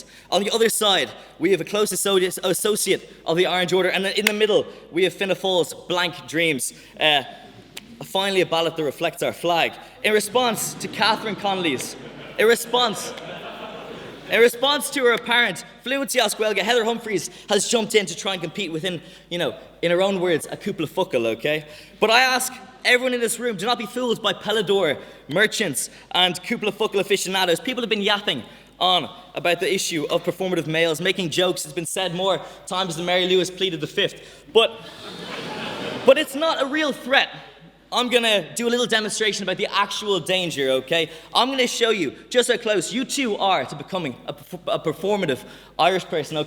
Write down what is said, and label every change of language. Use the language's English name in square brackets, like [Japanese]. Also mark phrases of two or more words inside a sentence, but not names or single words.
[English] On the other side, we have a close associate of the Orange Order, and in the middle, we have Fianna Fáil's blank dreams. Finally, a ballot that reflects our flag. In response to Catherine Connelly's, in response to her apparent fluency [Irish] as Gaeilge, [English] Heather Humphries has jumped in to try and compete within, in her own words, [Irish] a cúpla focal, [English] okay? But I ask everyone in this room, do not be fooled by Pelador merchants and [Irish] cúpla focal [English] aficionados. People have been yapping on about the issue of performative males, making jokes. It's been said more times than Mary Lewis pleaded the fifth. But it's not a real threat. I'm going to do a little demonstration about the actual danger, okay? I'm going to show you just how close you two are to becoming a performative Irish person, okay?